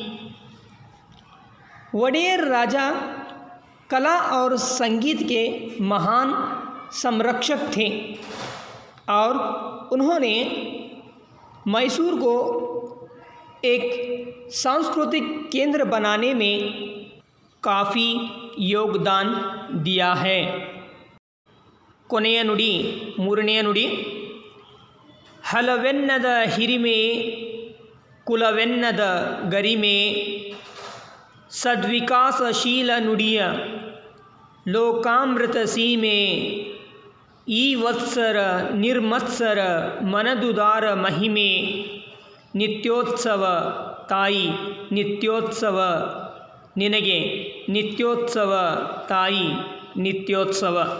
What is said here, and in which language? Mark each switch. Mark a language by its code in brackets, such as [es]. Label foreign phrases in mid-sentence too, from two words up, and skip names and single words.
[hi] वडेयर राजा कला और संगीत के महान संरक्षक थे और उन्होंने मैसूर को एक सांस्कृतिक केंद्र बनाने में काफ़ी योगदान दिया है। [kn] ಕೊನೆಯ ನುಡಿ, ಮೂರನೆಯ ನುಡಿ, ಹಲವೆನ್ನದ ಹಿರಿಮೆ ಕುಲವೆನ್ನದ ಗರಿಮೆ ಸದ್ವಿಕಾಸಶೀಲ ನುಡಿಯ ಲೋಕಾಮೃತ ಸೀಮೆ ಈ ವತ್ಸರ ನಿರ್ಮತ್ಸರ ಮನದುದಾರ ಮಹಿಮೆ ನಿತ್ಯೋತ್ಸವ ತಾಯಿ ನಿತ್ಯೋತ್ಸವ ನಿನಗೆ ನಿತ್ಯೋತ್ಸವ ತಾಯಿ ನಿತ್ಯೋತ್ಸವ.